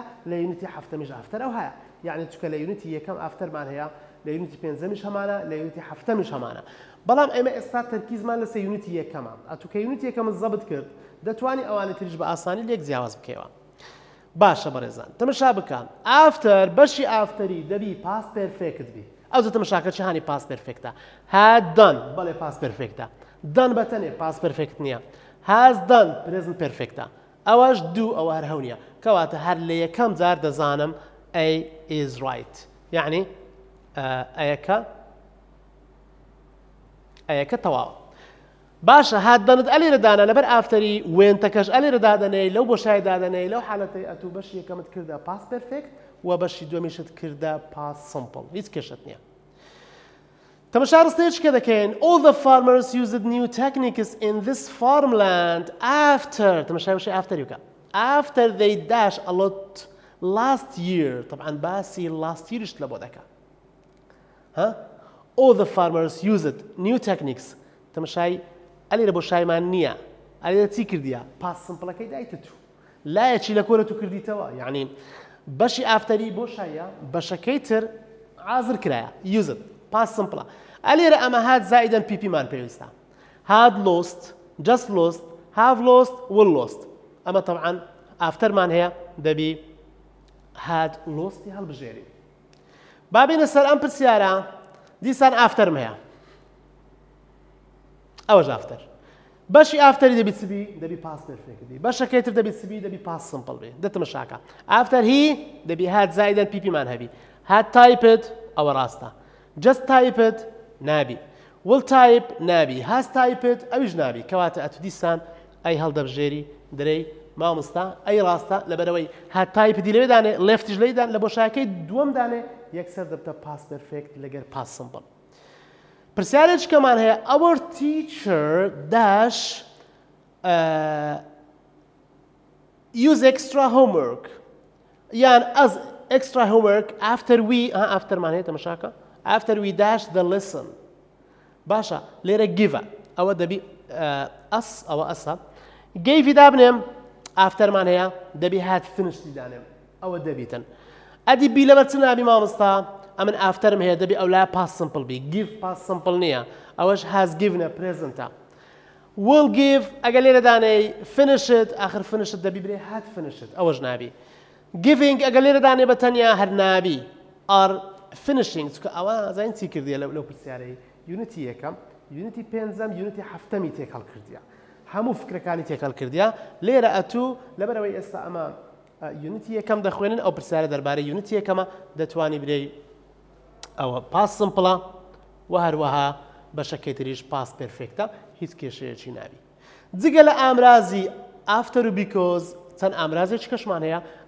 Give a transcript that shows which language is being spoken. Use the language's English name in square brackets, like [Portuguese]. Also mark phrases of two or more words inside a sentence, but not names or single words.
[Central Kurdish] لە یونیتی هەفتەمیش ئافتەر ئەو هەیە یعنی چکە لە یونیتی یەکەم ئافتەرمان هەیە لە یونیتی پێنجەمیش هەمانە لە یونیتی هەفتەمیش هەمانە بەڵام ئێمە ئێستا تەرکیزمان لەسەر یونیتی یەکەمە ئەتوو کە یونیتی یەکەمت زەبت کرد دەتوانی ئەوانە تریش بە ئاسانی لێک جیاواز بکەیەوە باشە بەڕێزان تەمەشا بکەن ئافتەر بەشی ئافتەری دەبی [English] past perfect [Central Kurdish] بی ئەو تەمەشاکە چی هانی [English] past perfect had done [Central Kurdish] بەڵێ [English] past perfect [Central Kurdish] done بەتەنێ [English] past perfect [Central Kurdish] نییە [English] has done present perfect [Central Kurdish] ئەوەش دوو ئەوە هەر هەو نییە کەواتە هەر لە یەکەم جار دەزانم [English] A is right [Central Kurdish] یعنی ئەیەکە تەواو باشە هاتدەنت ئەلێرە دانا لەبەر ئافتەری وێنتەکەش ئەلێرە دادەنەی لەو بۆشای دادەنەی لەو حالەتەی ئەتوو بەشی یەکەمت کردە [English] past perfect [Central Kurdish] و بەشی دووەمیشت کردە [English] past simple [Central Kurdish] هیچ کێشت نییە تەمەشا ڕستەیەکی دەکەین [English] all the farmers used new techniques in this farmland [Central Kurdish] after تەمەشای وشەی ئافتەری بکە [English] after they dash a lot last year [Central Kurdish] طبعا باسی [English] last yearش [Central Kurdish] لە بۆ دەکە [English] all the farmers used new techniques [Central Kurdish] تەمەشای ئەلێرە بۆ شایمان نییە ئەلێرە چی کردیە [English] past simple [Central Kurdish] دایتە تو لایەکی لە کۆرە تو کردیتەوە یعنی بەشی ئافتەری بۆ شایە بەشەکەی تر عازر کرایە used [English] past simple [Central Kurdish] ئەلێرە ئەمە هات زائیدەن پیپیمان پێویستە [English] had lost just lost have lost will lost [Central Kurdish] ئەمە طبعا ئافتەرمان هەیە دەبی had losti هەڵبژێری بابینە سەر ئەم پرسیارە دیسان ئافتەرم هەیە ئەوەش ئافتەر بەشی ئافتەری دەبی چبی دەبی [English] past perfect [Central Kurdish] بی بەشەکەی تر دەبی چبی دەبی [English] past simple [Central Kurdish] بی دەتەمەشاکە ئافتەر هی دەبی هات زائیدەن پیپیمان هەبی [English] had typed [Central Kurdish] ئەوە ڕاستە [English] just typed [Central Kurdish] نابی [English] will type [Central Kurdish] نابی [English] has typed [Central Kurdish] ئەویش نابی کەواتە ئەتو دیسان ئەی هەڵدەبژێری دەرەی مامۆستا ئەی ڕاستە لەبەرەوەی هات تایپدی لەوێدانێ لێفتیش لەیدان لە بۆشایەکەی دووەم دانێ یەکسەر دەبتە [English] past perfect [Central Kurdish] لەگەر [English] past simple [Central Kurdish] پرسیارێکمان هەیە [English] our teacher dash use extra homework [Central Kurdish] یان [English] as extra homework after we [Central Kurdish] afterمان هەیە تەمەشاکە [English] after we dash the lesson [Central Kurdish] باشە لێرە give ئەوە دەبی ئەوە ئەسە gave دابنێم ئافتەرمان هەیە دەبی [English] had finished [Central Kurdish] دانێم ئەوە دەبیتن ئەدی بی لەبەر چ نابی مامۆستا ئەمن ئافتەرم هەیە دەبی ئەو لای [English] past simple [Central Kurdish] بی give [English] past simple [Central Kurdish] نییە ئەوەش [English] has given [Central Kurdish] پرێزنتە [English] will give [Central Kurdish] ئەگە لێرە دانەی finished ئاخر finished دەبی برێ هات finished ئەوەش نابی giving ئەگەر لێرە دانێ بە تەنیا هەر نابی [English] are finishing [Central Kurdish] چکە ئەوە زین چی کردیە لەو پرسیارەی یونیتی یەکەم یونیتی پێنجەم یونیتی هەفتەمی تێکەڵ کردیە هەموو فکرەکانی تێکەڵ کردیە لێرە ئەتوو لەبەرەوەی ئێستا ئەمە یونیتی یەکەم دەخوێنن ئەو پرسیارە دەربارەی یونیتی یەکەمە دەتوانی برێ ئەوە [English] past simple [Central Kurdish] و هەروەها بەشەکەی تریش [English] past perfect [Central Kurdish] هیچ کێشەیەکی نابی جگە لە ئامرازی ئافتەر و بیکۆز چەند ئامرازێکی کەشمان هەیە